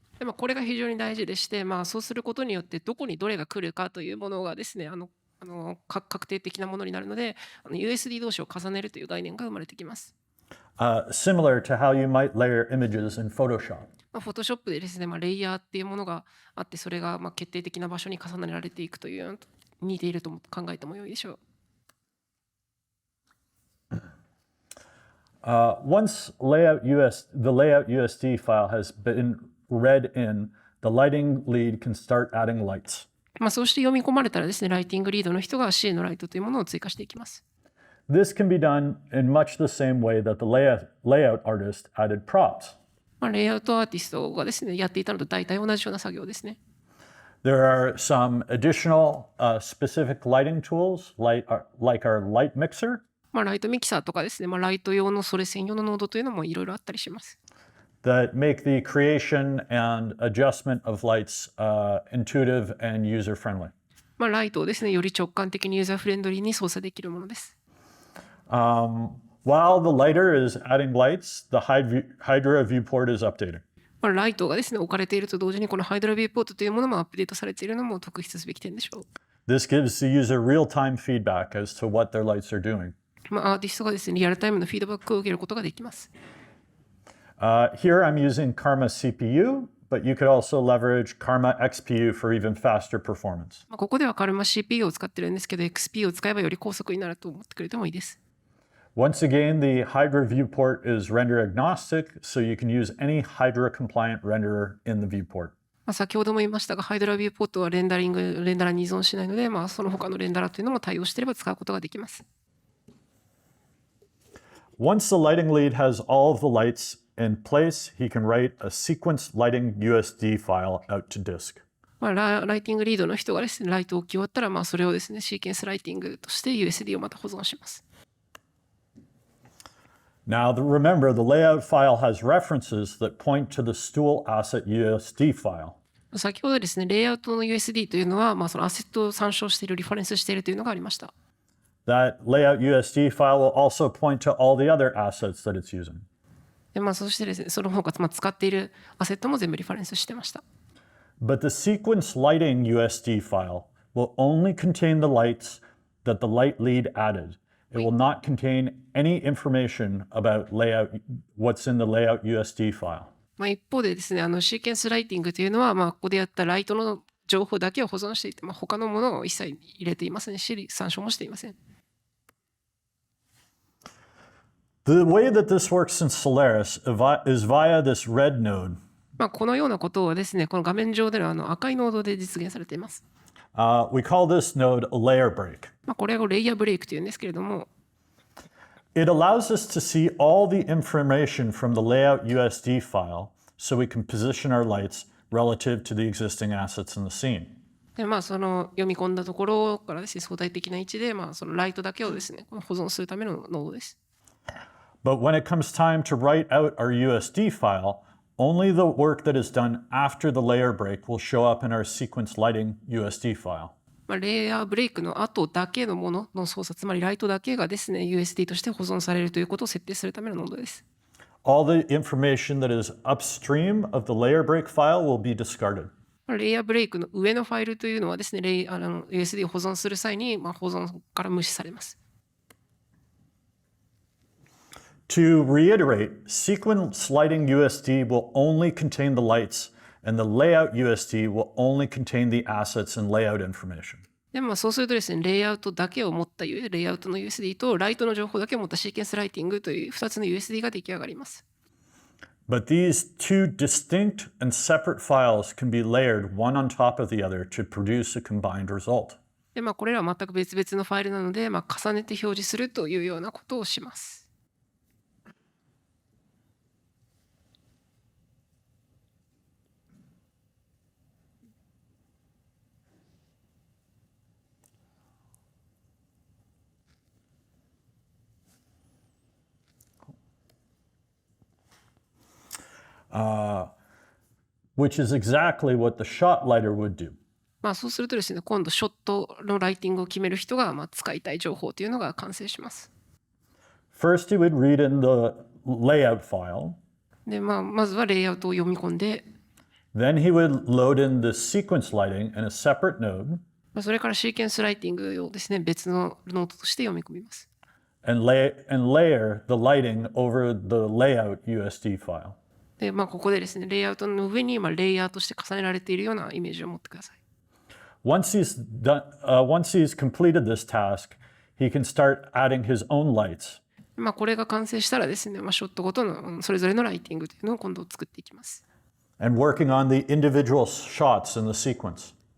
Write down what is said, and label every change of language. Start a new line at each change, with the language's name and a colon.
Japanese: でこれが非常に大事でして、そうすることによってどこにどれが来るかというものがですね、確定的なものになるので、USD 同士を重ねるという概念が生まれてきます。
English: Similar to how you might layer images in Photoshop.
Japanese: フォトショップでですね、レイヤーっていうものがあって、それが決定的な場所に重ねられていくというのと似ていると考えてもよいでしょう。
English: Once the layout USD file has been read in, the lighting lead can start adding lights.
Japanese: そうして読み込まれたらですね、ライティングリードの人が C のライトというものを追加していきます。
English: This can be done in much the same way that the layout artist added props.
Japanese: レイアウトアーティストがですね、やっていたのと大体同じような作業ですね。
English: There are some additional specific lighting tools like our light mixer.
Japanese: ライトミキサーとかですね、ライト用のそれ専用のノードというのもいろいろあったりします。
English: That make the creation and adjustment of lights intuitive and user-friendly.
Japanese: ライトをですね、より直感的にユーザーフレンドリーに操作できるものです。
English: While the lighter is adding lights, the Hydra viewport is updating.
Japanese: ライトがですね、置かれていると同時にこのハイドラビューポートというものもアップデートされているのも特筆すべき点でしょう。
English: This gives the user real-time feedback as to what their lights are doing.
Japanese: アーティストがですね、リアルタイムのフィードバックを受けることができます。
English: Here I'm using Karma CPU, but you could also leverage Karma XPU for even faster performance.
Japanese: ここではカルマ CPU を使ってるんですけど、XP を使えばより高速になると思ってくれてもいいです。
English: Once again, the Hydra viewport is render agnostic, so you can use any Hydra compliant renderer in the viewport.
Japanese: 先ほども言いましたが、ハイドラビューポートはレンダラーに依存しないので、その他のレンダラーというのも対応していれば使うことができます。
English: Once the lighting lead has all of the lights in place, he can write a sequenced lighting USD file out to disk.
Japanese: ライティングリードの人がですね、ライトを置き終わったら、それをですね、シーケンスライティングとして USD をまた保存します。
English: Now, remember, the layout file has references that point to the stool asset USD file.
Japanese: 先ほどですね、レイアウトの USD というのは、そのアセットを参照している、リファレンスしているというのがありました。
English: That layout USD file will also point to all the other assets that it's using.
Japanese: でそしてですね、その他、使っているアセットも全部リファレンスしてました。
English: But the sequence lighting USD file will only contain the lights that the light lead added. It will not contain any information about what's in the layout USD file.
Japanese: 一方でですね、シーケンスライティングというのは、ここでやったライトの情報だけを保存していて、他のものを一切入れていませんし、参照もしていません。
English: The way that this works in Solaris is via this red node.
Japanese: このようなことをですね、この画面上での赤いノードで実現されています。
English: We call this node a layer break.
Japanese: これをレイヤーブレイクというんですけれども、
English: It allows us to see all the information from the layout USD file so we can position our lights relative to the existing assets in the scene.
Japanese: でその読み込んだところからですね、相対的な位置で、そのライトだけをですね、保存するためのノードです。
English: But when it comes time to write out our USD file, only the work that is done after the layer break will show up in our sequence lighting USD file.
Japanese: レイヤーブレイクの後だけのものの操作、つまりライトだけがですね、USD として保存されるということを設定するためのノードです。
English: All the information that is upstream of the layer break file will be discarded.
Japanese: レイヤーブレイクの上のファイルというのはですね、USD を保存する際に、保存から無視されます。
English: To reiterate, sequence lighting USD will only contain the lights, and the layout USD will only contain the assets and layout information.
Japanese: でそうするとですね、レイアウトだけを持ったレイアウトの USD とライトの情報だけを持ったシーケンスライティングという2つの USD が出来上がります。
English: But these two distinct and separate files can be layered one on top of the other to produce a combined result.
Japanese: でこれらは全く別々のファイルなので、重ねて表示するというようなことをします。
English: Which is exactly what the shot lighter would do.
Japanese: そうするとですね、今度ショットのライティングを決める人が使いたい情報というのが完成します。
English: First, he would read in the layout file.
Japanese: でまずはレイアウトを読み込んで、
English: Then he would load in the sequence lighting in a separate node
Japanese: それからシーケンスライティングをですね、別のノートとして読み込みます。
English: and layer the lighting over the layout USD file.
Japanese: でここでですね、レイアウトの上にレイヤーとして重ねられているようなイメージを持ってください。
English: Once he's completed this task, he can start adding his own lights.
Japanese: これが完成したらですね、ショットごとのそれぞれのライティングというのを今度作っていきます。
English: And working on the individual shots in the sequence.